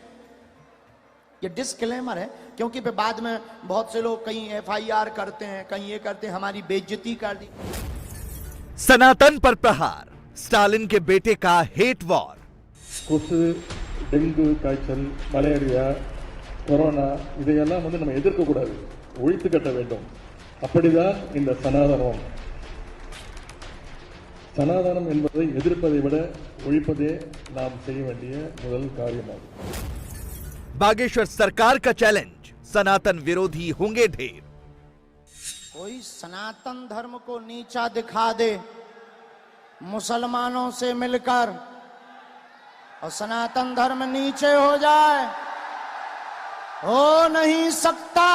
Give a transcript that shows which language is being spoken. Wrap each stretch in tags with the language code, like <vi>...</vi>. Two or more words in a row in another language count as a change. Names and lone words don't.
<hi>ये डिस्क्लेमर है, क्योंकि फिर बाद में बहुत से लोग कहीं एफआईआर करते हैं, कहीं ये करते हैं, हमारी बेइज्जती कर दी। सनातन पर प्रहार, स्टालिन के बेटे का हेट वॉर।</hi> <ta>கொசு, டெங்கு காய்ச்சல், மலேரியா, கொரோனா இதையெல்லாம் நம்ம எதிர்க்க கூடாது, ஒழித்து கட்ட வேண்டும். அப்படிதான் இந்த சனாதனம். சனாதனம் என்பதை எதிர்ப்பதை விட ஒழிப்பதே நாம் செய்ய வேண்டிய முதல் காரியமாகும்.</ta> <hi>बागेश्वर सरकार का चैलेंज, सनातन विरोधी होंगे ढेर। कोई सनातन धर्म को नीचा दिखा दे मुसलमानों से मिलकर, और सनातन धर्म नीचे हो जाए, हो नहीं सकता।</hi>